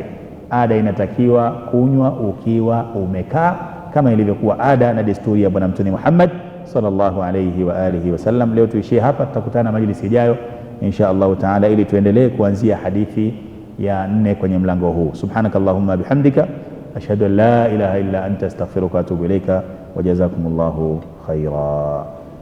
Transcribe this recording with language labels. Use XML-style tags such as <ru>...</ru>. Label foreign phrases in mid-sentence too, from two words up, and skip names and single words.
<sw>Ada inatakiwa kunywa ukiwa umekaa kama ilivyokuwa ada na desturi ya Bwana Mtume Muhammad</sw> <ar>صلى الله عليه وعلى آله وسلم.</ar> <sw>Leo tuishie hapa, tutakutana majlisi ijayo</sw> <ar>إن شاء الله تعالى</ar> <sw>ili tuendelee kuanzia hadithi ya 4 kwenye mlango huu.</sw> <ar>سبحانك اللهم وبحمدك أشهد أن لا إله إلا أنت أستغفرك وأتوب إليك وجزاكم الله خيرا.</ar>